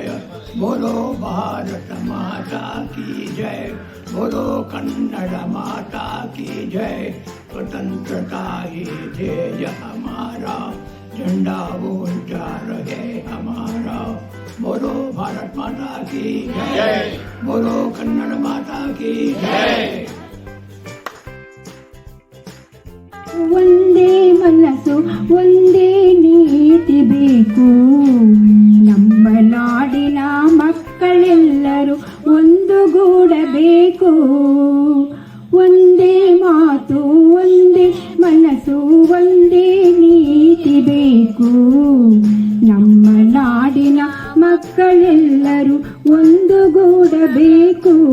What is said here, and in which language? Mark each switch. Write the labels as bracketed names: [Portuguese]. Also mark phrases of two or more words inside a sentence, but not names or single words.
[Hindi] बोलो भारत माता की जय, बोलो कन्नड़ माता की जय। स्वतंत्रता ही ध्येय हमारा, झंडा ऊंचा रहे हमारा। बोलो भारत माता की जय, बोलो कन्नड़ माता की जय। [Kannada] ಒಂದೇ ಮನಸ್ಸು ಒಂದೇ ನೀತಿ ಬೇಕು, ನಮ್ಮ ನಾಡಿನ ಮಕ್ಕಳೆಲ್ಲರೂ ಒಂದುಗೂಡಬೇಕು। ಒಂದೇ ಮಾತು ಒಂದೇ ಮನಸ್ಸು ಒಂದೇ ನೀತಿ ಬೇಕು, ನಮ್ಮ ನಾಡಿನ ಮಕ್ಕಳೆಲ್ಲರೂ ಒಂದುಗೂಡಬೇಕು।